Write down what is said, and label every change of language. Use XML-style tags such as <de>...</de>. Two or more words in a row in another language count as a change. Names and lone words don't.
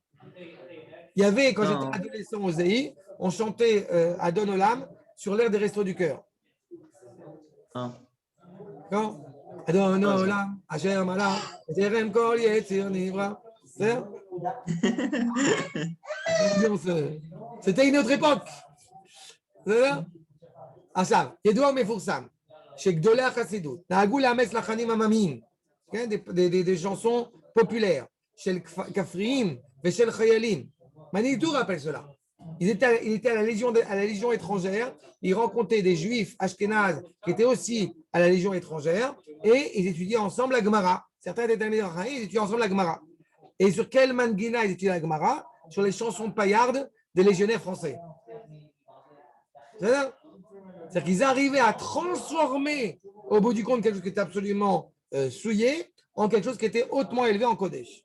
<fr>Il y avait, quand j'étais adolescent au ZEI, on chantait Adon Olam sur l'air des Restos du Cœur.</fr> <he>Quand אדון עולם אשר מלך טרם כל יציר נברא.</he> <fr>C'était une autre époque.</fr> <he>עכשיו, ידוע מפורסם, שגדולי החסידות נהגו לאמץ לחנים עממיים,</he> <fr>des chansons populaires,</fr> <he>של כפריים ושל חיילים.</he> <fr>Manitou rappelle cela. Ils étaient à la Légion étrangère, ils rencontraient des juifs ashkénazes qui étaient aussi à la Légion étrangère et ils étudiaient ensemble la Gemara. Certains étaient amis ils étudiaient ensemble la Gemara. Et sur quel mangina ils étudiaient la Gemara? Sur les chansons paillardes des légionnaires français. C'est-à-dire qu'ils arrivaient à transformer, au bout du compte, quelque chose qui était absolument souillé en quelque chose qui était hautement élevé en Kodesh.</fr>